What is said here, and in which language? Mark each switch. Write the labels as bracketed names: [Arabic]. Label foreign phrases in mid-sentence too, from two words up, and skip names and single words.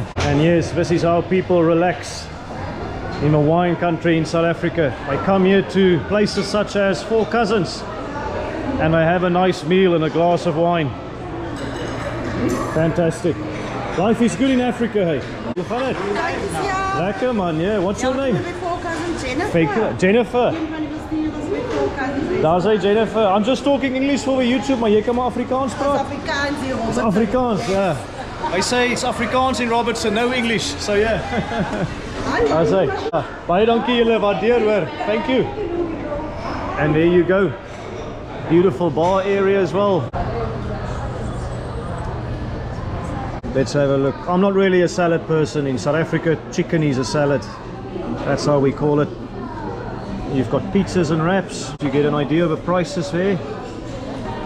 [English] And yes, this is how people relax in a wine country in South Africa. They come here to places such as Four Cousins and they have a nice meal and a glass of wine. Fantastic. Life is good in Africa, hey. [Afrikaans] Hoe gaan het? Lekker man, [English] yeah. What's your name? Jennifer. [Afrikaans] Jennifer. Daar say Jennifer. [English] I'm just talking English for the YouTube, [Afrikaans] maar jy kan maar Afrikaans praat. Afrikaans hier, Robert. [English] It's Afrikaans, yeah. They say it's Afrikaans in Robertson, no English, so yeah. I say, [Afrikaans] baie dankie julle, waardeer hoor. [English] Thank you. And there you go. Beautiful bar area as well. Let's have a look. I'm not really a salad person. In South Africa, chicken is a salad. That's how we call it. You've got pizzas and wraps. You get an idea of the prices there.